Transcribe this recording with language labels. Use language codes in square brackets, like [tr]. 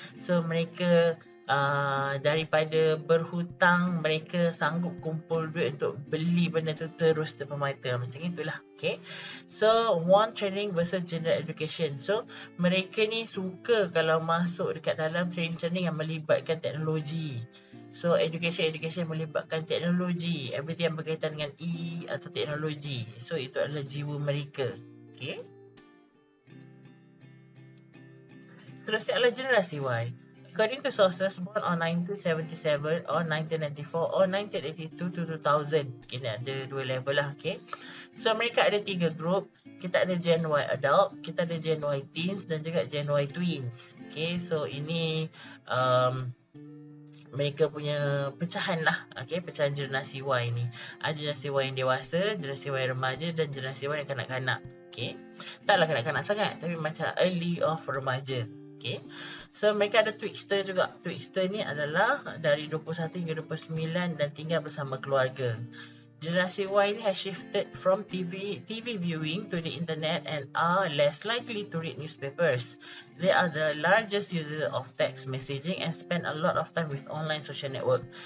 [ms] So mereka daripada berhutang, mereka sanggup kumpul duit untuk beli benda tu terus depan mata. Macam itulah. [en] Okay, so one training versus general education. [ms] So mereka ni suka kalau masuk dekat dalam training-training yang melibatkan teknologi. So education melibatkan teknologi, everything yang berkaitan dengan atau teknologi. So itu adalah jiwa mereka. Okay, terusnya adalah generasi Y. [en] According to sources, born on 1977 or 1994 or 1982 to 2000. [ms] Okay, ada dua level lah. Okay, so mereka ada 3 group. Kita ada Gen Y adult, kita ada Gen Y teens, dan juga Gen Y twins. Okay, so ini mereka punya pecahan lah. Okay, pecahan generasi Y ni. Ada generasi Y yang dewasa, generasi Y remaja, dan generasi Y yang kanak-kanak. Okay, taklah kanak-kanak sangat, tapi macam early of remaja. Okay, so mereka ada Twixter juga. Twixter ni adalah dari 21 hingga 29 dan tinggal bersama keluarga. [en] Generasi Y ni has shifted from TV viewing to the internet and are less likely to read newspapers. They are the largest user of text messaging and spend a lot of time with online social network.